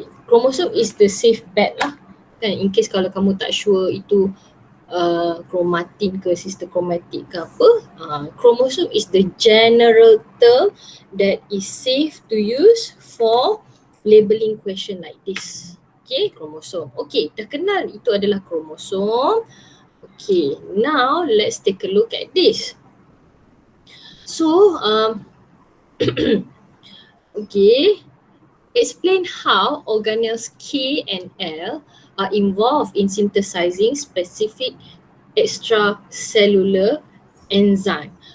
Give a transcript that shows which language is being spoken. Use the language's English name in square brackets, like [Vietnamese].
[English] Chromosome is the safe bet [Malay] lah kan, [English] in case [Malay] kalau kamu tak [English] sure itu chromatin ke sister chromatic [Malay] ke apa, [English] chromosome is the general term that is safe to use for labeling question like this. Okay, chromosome. [Malay] Okay, dah kenal itu adalah chromosome. [English] Okay, now let's take a look at this. So, okay, explain how organelles K and L are involved in synthesizing specific extracellular enzyme.